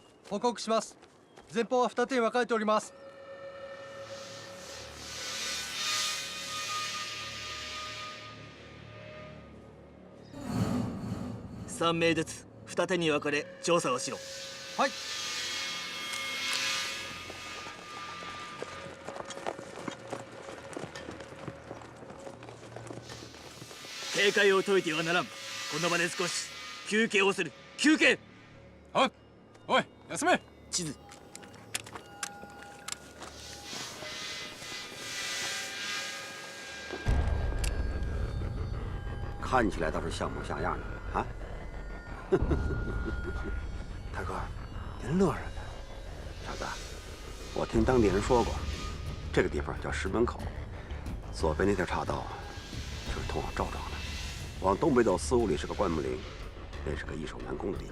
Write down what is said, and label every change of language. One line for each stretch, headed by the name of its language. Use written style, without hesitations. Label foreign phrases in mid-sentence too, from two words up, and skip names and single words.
Japanese: 報告します。前方は2手に分かれております。 3名ずつ二手に分かれ調査をしろ。はい。警戒を解いてはならん。この場で少し休憩をする。休憩。おい、おい、休め。地図。
Chinese: 看起来倒是像模像样的啊！大哥，您乐什么？大哥，我听当地人说过，这个地方叫石门口，左边那条岔道就是通往赵庄的，往东北走4、5里是个灌木林，那是个易守难攻的地方。